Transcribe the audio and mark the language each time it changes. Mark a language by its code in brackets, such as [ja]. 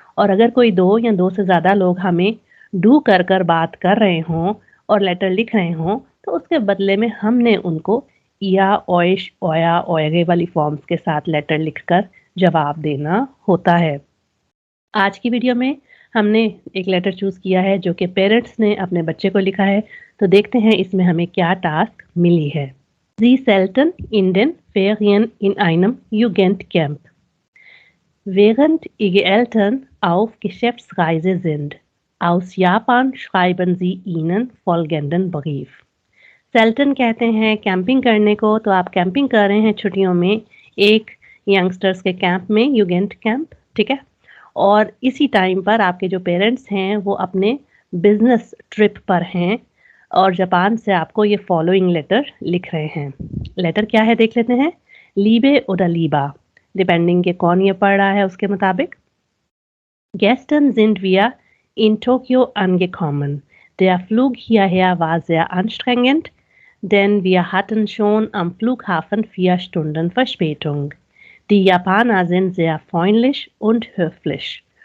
[hi] और अगर कोई 2 या 2 से ज़्यादा लोग हमें डू कर बात कर रहे हों और लेटर लिख रहे हों, तो उसके बदले में हमने उनको या, ओइश, ओया, ओएगे वाली फॉर्म्स के साथ लेटर लिखकर जवाब देना होता है। आज की वीडियो में हमने एक लेटर चूज़ किया है जो कि पेरेंट्स ने अपने बच्चे को लिखा है, तो देखते हैं इसमें हमें क्या टास्क मिली है। [de] Sie selten in den Ferien in einem Jugendcamp, während ihre Eltern auf Geschäftsreise sind. Aus Japan schreiben sie ihnen folgenden Brief. [hi] Selton कहते हैं कैंपिंग करने को, तो आप कैंपिंग कर रहे हैं छुट्टियों में एक यंगस्टर्स के कैंप में, यूगेंट कैंप, ठीक है। और इसी टाइम पर आपके जो पेरेंट्स हैं वो अपने बिजनेस ट्रिप पर हैं और जापान से आपको ये फॉलोइंग लेटर लिख रहे हैं। लेटर क्या है देख लेते हैं। लीबे oder लीबा, डिपेंडिंग के कौन ये पढ़ रहा है उसके मुताबिक। [de] Gestern sind wir in Tokio angekommen. Der Flug hierher war sehr anstrengend, denn wir hatten schon am Flughafen 4 Stunden Verspätung. Die Japaner sind sehr freundlich und höflich.